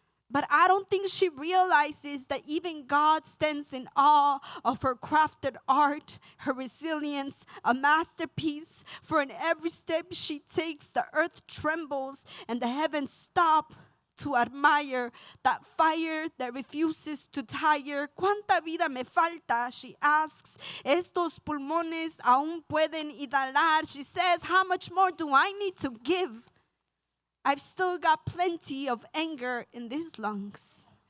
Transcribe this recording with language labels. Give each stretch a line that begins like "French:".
English: But I don't think she realizes that even God stands in awe of her crafted art, her resilience, a masterpiece. For in every step she takes, the earth trembles and the heavens stop to admire that fire that refuses to tire.
Spanish: ¿Cuánta vida me falta?
English: She asks.
Spanish: Estos pulmones aún pueden inhalar.
English: She says, how much more do I need to give? I've still got plenty of anger in these lungs.